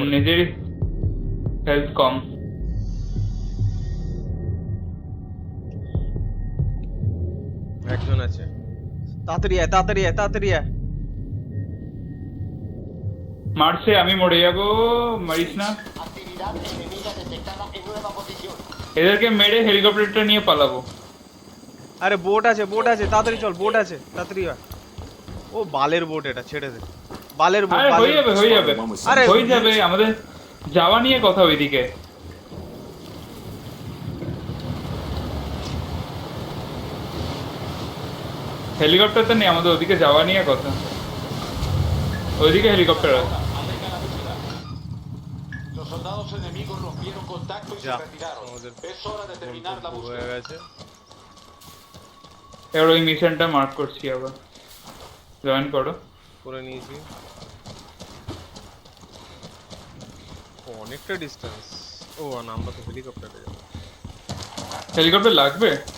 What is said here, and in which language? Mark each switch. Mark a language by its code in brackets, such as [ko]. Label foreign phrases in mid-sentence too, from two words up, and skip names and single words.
[bn] নিজেরই হেলথ কম একজন আছে তাড়াতাড়ি আয় তাড়াতাড়ি আয় তাড়াতাড়ি আয় মারছে আমি মরে যাবো মারিস না [es] Actividad enemiga detectada en nueva posición. [bn] এদেরকে মেরে হেলিকপ্টারটা নিয়ে পালাবো আরে বোট আছে তাড়াতাড়ি চল বোট আছে তাড়াতাড়ি আয় ও বালের বোট এটা ছেড়ে দে বালের বোট আরে হয়ে যাবে হয়ে যাবে আরে হয়ে যাবে আমাদের যাওয়া নিয়ে কথা ওইদিকে হেলিকপ্টারটা নেই আমাদের ওদিকে যাওয়া নিয়ে কথা ওইদিকে হেলিকপ্টার আছে [es] Los soldados enemigos rompieron contacto y Ya, se retiraron. [bn] আমাদের [es] Es hora de terminar la [bn] হয়ে [es] búsqueda. [bn] গেছে এবার ওই মিশনটা মার্ক করছি আবার জয়েন করো করে নিয়েছি ও, অনেকটা ডিস্টেন্স ও না আমরা তো হেলিকপ্টারে যাবো হেলিকপ্টার লাগবে